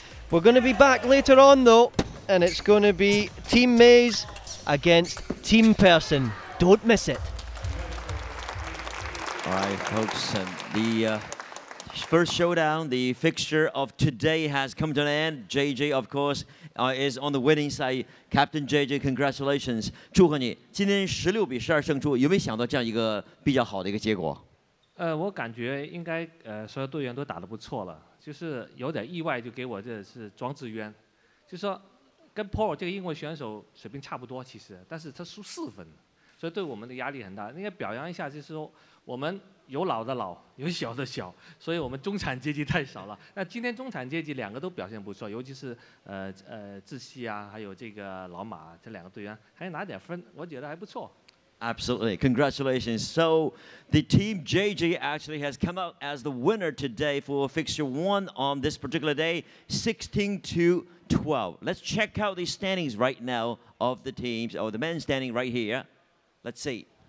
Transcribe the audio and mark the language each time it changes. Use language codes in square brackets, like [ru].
[en] We're going to be back later on though, and it's going to be Team Maze against Team Person. Don't miss it. All right, folks, and the first showdown, the fixture of today has come to an end. JJ, of course, is on the winning side. Captain JJ, congratulations. [zh] 祝贺你，今天16比12胜出，有没有想到这样一个比较好的一个结果？我感觉应该所有队员都打得不错了，就是有点意外，就给我这是庄智渊，就说跟 Paul 这个英国选手水平差不多，其实，但是他输4分，所以对我们的压力很大。应该表扬一下，就是说我们有老的老，有小的小，所以我们中产阶级太少了。那今天中产阶级2个都表现不错，尤其是志熙啊，还有这个老马这2个队员，还拿点分，我觉得还不错。 [en] Absolutely. Congratulations. So the Team JJ actually has come out as the winner today for Fixture 1 on this particular day, 16-12. Let's check out the standings right now of the teams, or the men standing right here. Let's see.